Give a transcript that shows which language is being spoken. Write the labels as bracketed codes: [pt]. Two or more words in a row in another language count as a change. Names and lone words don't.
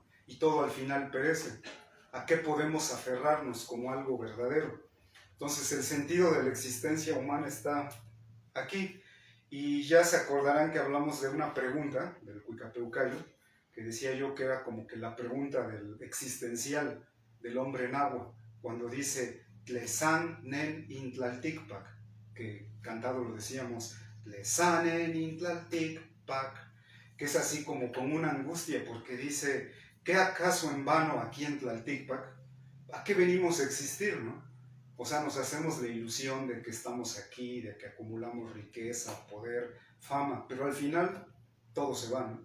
[es] Y todo al final perece, ¿a qué podemos aferrarnos como algo verdadero? Entonces el sentido de la existencia humana está aquí. Y ya se acordarán que hablamos de una pregunta del Cuicapeucayo, que decía yo que era como que la pregunta del existencial del hombre náhuatl, cuando dice [nah] Tlesan nen intlalticpac, [es] que cantado lo decíamos, [nah] Tlesan nen intlalticpac, [es] que es así como con una angustia, porque dice, ¿qué acaso en vano aquí en Tlalticpac? ¿A qué venimos a existir, no? O sea, nos hacemos la ilusión de que estamos aquí, de que acumulamos riqueza, poder, fama, pero al final todo se va, ¿no?